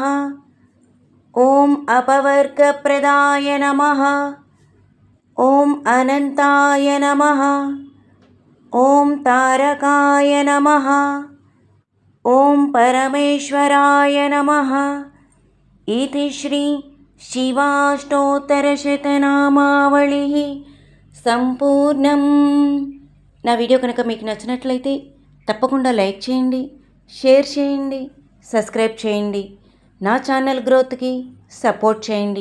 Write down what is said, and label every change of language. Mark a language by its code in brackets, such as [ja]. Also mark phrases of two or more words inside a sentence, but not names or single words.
[sa] ॐ अपवर्गप्रदाय नमः। ॐ अनन्ताय नमः। ॐ तारकाय नमः। ॐ परमेश्वराय नमः। इति श्री शिवाष्टोत्तरशतनामावली सम्पूर्णम्. [te] నా వీడియో కనుక మీకు నచ్చినట్లయితే తప్పకుండా లైక్ చేయండి, షేర్ చేయండి, సబ్స్క్రైబ్ చేయండి. నా ఛానల్ గ్రోత్కి సపోర్ట్ చేయండి.